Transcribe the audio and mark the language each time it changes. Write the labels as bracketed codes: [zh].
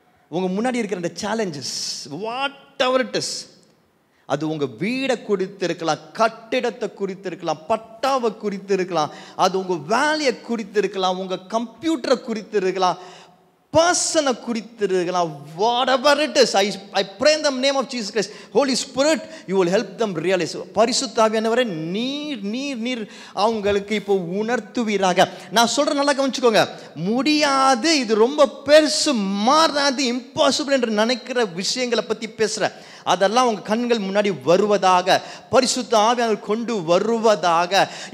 [ta] உங்கள் முன்னாடி இருக்கிற அந்த challenges, what ever it is, அது உங்கள் வீடை குறித்து இருக்கலாம், கட்டிடத்தை குறித்து இருக்கலாம், பட்டாவை குறித்து இருக்கலாம், அது உங்கள் வேலையை குறித்து இருக்கலாம், உங்கள் கம்ப்யூட்டரை குறித்து இருக்கலாம், பர்சனை குறித்து இருக்கலாம், [en] whatever it is. I pray in the name of Jesus Christ, Holy Spirit, you will help them realize. [ta] பரிசுத்த ஆவியானவரே, நீர் அவங்களுக்கு இப்போ உணர்த்துவீராக. நான் சொல்கிறேன், நல்லா கவனிச்சுக்கோங்க. முடியாது, இது ரொம்ப பெருசு, மாறாது, இம்பாசிபிள் என்று நினைக்கிற விஷயங்களை பற்றி பேசுகிறேன். அதெல்லாம் உங்கள் கண்கள் முன்னாடி வருவதாக, பரிசுத்த ஆவியானவர் கொண்டு வருவதாக.